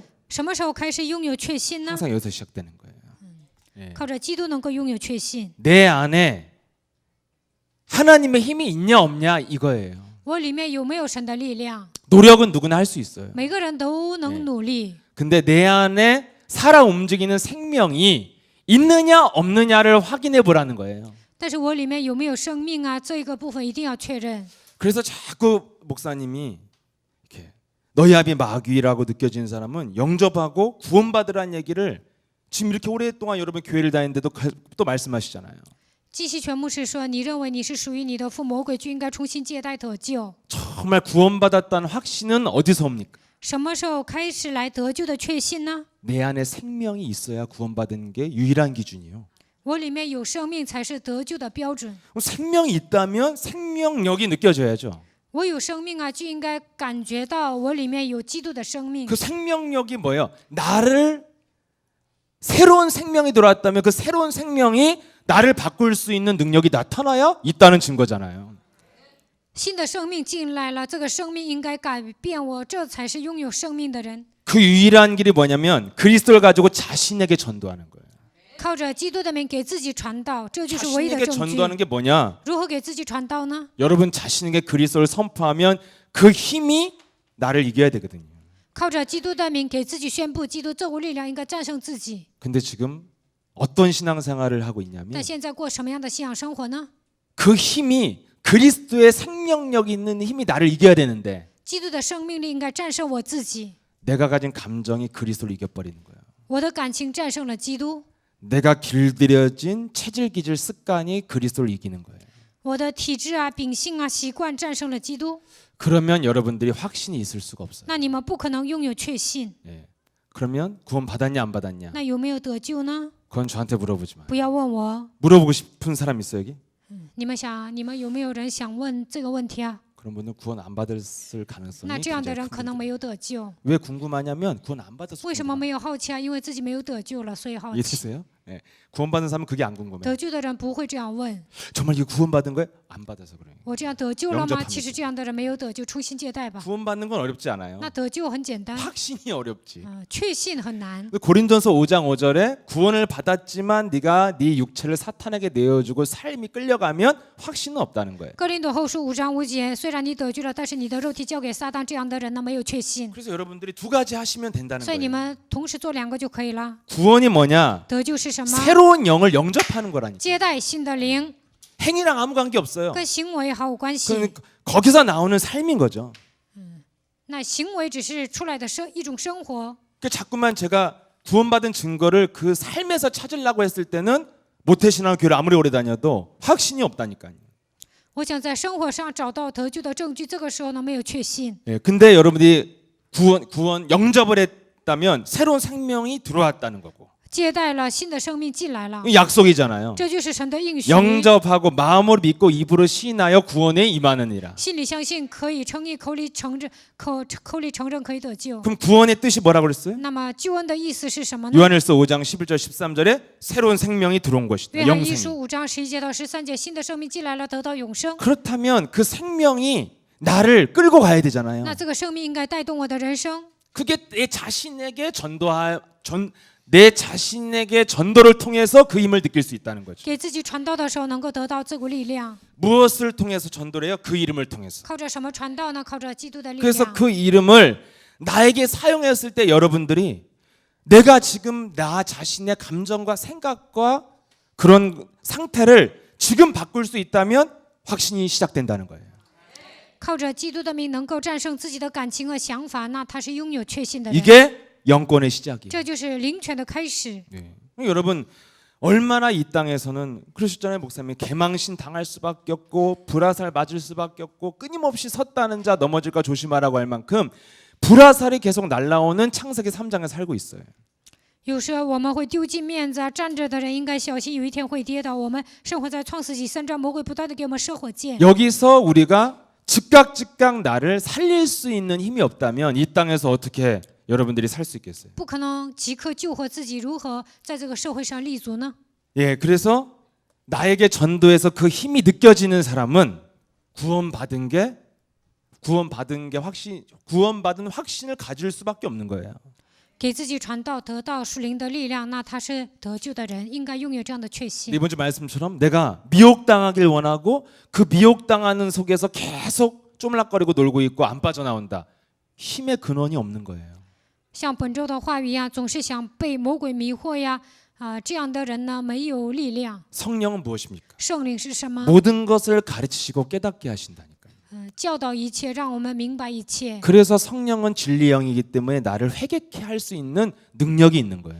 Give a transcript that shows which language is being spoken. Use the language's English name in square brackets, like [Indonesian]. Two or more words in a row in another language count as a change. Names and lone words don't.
[Chinese] 什么时候开始拥有确信呢？ [Korean] 항상 여기서 시작되는 거예요. 네. [Chinese] 靠着基督能够拥有确信。 [Korean] 내 안에 하나님의 힘이 있냐 없냐 이거예요. [Chinese] 我里面有没有神的力量？ [Korean] 노력은 누구나 할 수 있어요. [Chinese] 每个人都能努力， [Korean] 근데 내 안에 살아 움직이는 생명이 있느냐 없느냐를 확인해 보라는 거예요. [Chinese] 但是我里面有没有生命啊？这个部分一定要确认。 [Korean] 그래서 자꾸 목사님이 이렇게 너희 앞이 마귀라고 느껴지는 사람은 영접하고 구원받으라는 얘기를 지금 이렇게 오랫동안 여러분 교회를 다니는데도 또 말씀하시잖아요. [Chinese] 基西全牧师说：“你认为你是属于你的父，魔鬼就应该重新接待得救。 [Korean] 정말 구원받았다는 확신은 어디서 옵니까? [Chinese] 什么时候开始来得救的确信呢？ [Korean] 내 안에 생명이 있어야 구원받은 게 유일한 기준이요. [Chinese] 我里面有生命才是得救的标准。 [Korean] 생명이 있다면 생명력이 느껴져야죠. [Chinese] 我有生命啊，就应该感觉到我里面有基督的生命。 [Korean] 그 생명력이 뭐예요? 나를 새로운 생명이 들어왔다면 그 새로운 생명이 나를 바꿀 수 있는 능력이 나타나야 있다는 증거잖아요. [Chinese] 新的生命进来了，这个生命应该改变我，这才是拥有生命的人。 [Korean] 그 유일한 길이 뭐냐면 그리스도를 가지고 자신에게 전도하는 거예요. [Chinese] 靠着基督的名给自己传道，这就是唯一的 [Korean] 자신에게 [Chinese] 证据。 [Korean] 전도하는 게 뭐냐? [Chinese] 如何给自己传道呢？ [Korean] 여러분 자신에게 그리스도를 선포하면 그 힘이 나를 이겨야 되거든요. [Chinese] 靠着基督的名给自己宣布，基督这股力量应该战胜自己。 [Korean] 근데 지금 어떤 신앙생활을 하고 있냐면 [Chinese] 但现在过什么样的信仰生活呢？ [Korean] 그 힘이 그리스도의 생명력이 있는 힘이 나를 이겨야 되는데 [Chinese] 基督的生命力应该战胜我自己， [Korean] 내가 가진 감정이 그리스도를 이겨버리는 거예요. [Chinese] 我的感情战胜了基督， [Korean] 내가 길들여진 체질 기질 습관이 그리스도를 이기는 거예요. [Chinese] 我的体质啊、秉性啊、习惯战胜了基督。 [Korean] 그러면 여러분들이 확신이 있을 수가 없어요. [Chinese] 那你们不可能拥有确信。 [Korean] 예. 그러면 구원 받았냐 안 받았냐? [Chinese] 那有没有得救呢？ [Korean] 그건 저한테 물어보지 마. [Chinese] 不要问我。 [Korean] 물어보고 싶은 사람 있어요 여기? [Chinese] 你们有没有人想问这个问题啊？ [Korean] 그런 분은 구원 안 받을 가능성이 [Chinese] 那这样的 [Korean] 굉장히 [Chinese] 人可能 [Korean] 큽니다. [Chinese] 没有得救。 [Korean] 왜 궁금하냐면 구원 안 받아서 [Chinese] 为什么 [Korean] 궁금해요. [Chinese] 没有好奇啊？因为自己没有得救了，所以好奇。 [Korean] 이해되세요? 예. 구원 받은 사람은 그게 안 궁금해. [Chinese] 得救的人不会这样问。 [Korean] 정말 이거 구원 받은 거예요? 안 받아서 그래요. [Chinese] 我这样得救了吗？ [Korean] 영접하면서 [Chinese] 其实这样的人没有得救，重新接待吧。 [Korean] 구원 받는 건 어렵지 않아요. [Chinese] 那得救很简单， [Korean] 확신이 어렵지. [Chinese] 确信很难。 [Korean] 고린도서 5장 5절에 구원을 받았지만 네가 네 육체를 사탄에게 내어주고 삶이 끌려가면 확신은 없다는 거예요. [Chinese] 哥林多后书5章5节，虽然你得救了，但是你的肉体交给撒旦，这样的人呢没有确信。 [Korean] 그래서 여러분들이 두 가지 하시면 된다는 [Chinese] 所以你 [Korean] 거예요. [Chinese] 们同时做2个就可以了。 [Korean] 구원이 뭐냐? [Chinese] 得救是什么？ [Korean] 새로운 영을 영접하는 거라니까. [Chinese] 接待新的灵， [Korean] 행위랑 아무 관계 없어요. [Chinese] 跟行为毫无关系。 [Korean] 거기서 나오는 삶인 거죠. [Chinese] 那行为只是出来的一种生活。 [Korean] 그 자꾸만 제가 구원받은 증거를 그 삶에서 찾으려고 했을 때는 모태신앙 교회를 아무리 오래 다녀도 확신이 없다니까요. [Chinese] 我想在生活上找到得救的证据，这个时候呢没有确信。 [Korean] 예, 근데 여러분들이 구원 영접을 했다면 새로운 생명이 들어왔다는 거고. [Chinese] 接待了新的生命进来了， [Korean] 이 약속이잖아요. [Chinese] 这就是神的应许。 [Korean] 영접하고 마음으로 믿고 입으로 시인하여 구원에 임하느니라. [Chinese] 心里相信可以称义，口里承认，口里承认可以得救。 [Korean] 그럼 구원의 뜻이 뭐라고 그랬어요? [Chinese] 那么救恩的意思是什么呢？ [Korean] 요한일서 5장 11절 13절에 새로운 생명이 들어온 것이다. [Chinese] 约翰一书 [Korean] 영생. [Chinese] 5章11节到13节，新的生命进来了，得到永生。 [Korean] 그렇다면 그 생명이 나를 끌고 가야 되잖아요. [Chinese] 那这个生命应该带动我的人生。 [Korean] 그게 내 자신에게 전도를 통해서 그 힘을 느낄 수 있다는 거죠. [Chinese] 给自己传道的时候，能够得到这股力量。 [Korean] 무엇을 통해서 전도를 해요? 그 이름을 통해서. [Chinese] 靠着什么传道呢？靠着基督的力 [Korean] 그래서 [Chinese] 量。 [Korean] 그 이름을 나에게 사용했을 때 여러분들이 내가 지금 나 자신의 감정과 생각과 그런 상태를 지금 바꿀 수 있다면 확신이 시작된다는 거예요. [Chinese] 靠着基督的名能够战胜自己的感情和想法，那他是拥有确信的人。 [Korean] 이게 영권의 시작이에요. [Chinese] 这就是灵权的开始。 [Korean] 네. 여러분 얼마나 이 땅에서는 그러셨잖아요, 목사님. 개망신 당할 수밖에 없고 불화살 맞을 수밖에 없고 끊임없이 섰다는 자 넘어질까 조심하라고 할 만큼 불화살이 계속 날라오는 창세기 3장에 살고 있어요. [Chinese] 有时候我们会丢尽面子，站着的人应该小心，有一天会跌倒。我们生活在创世纪3章，魔鬼不断的给我们射火箭。 [Korean] 여기서 우리가 즉각 나를 살릴 수 있는 힘이 없다면 이 땅에서 어떻게 여러분들이 살 수 있겠어요? [Chinese] 不可能即刻救活自己，如何在这个社会上立足呢？ [Korean] 예, 그래서 나에게 전도해서 그 힘이 느껴지는 사람은 구원받은 게 구원받은 확신을 가질 수밖에 없는 거예요. [Chinese] 给自己传道，得到属灵的力量，那他是得救的人，应该拥有这样的确信。 [Korean] 이번 주 말씀처럼 내가 미혹당하길 원하고 그 미혹당하는 속에서 계속 쪼물락거리고 놀고 있고 안 빠져나온다. 힘의 근원이 없는 거예요. [Chinese] 像本周的话语一样，总是想被魔鬼迷惑呀，这样的人呢，没有力量。 [Korean] 성령은 무엇입니까? [Chinese] 圣灵是什么？ [Korean] 모든 것을 가르치시고 깨닫게 하신다니까요. [Chinese] 教导一切，让我们明白一切。 [Korean] 그래서 성령은 진리의 영이기 때문에 나를 회개케 할 수 있는 능력이 있는 거예요.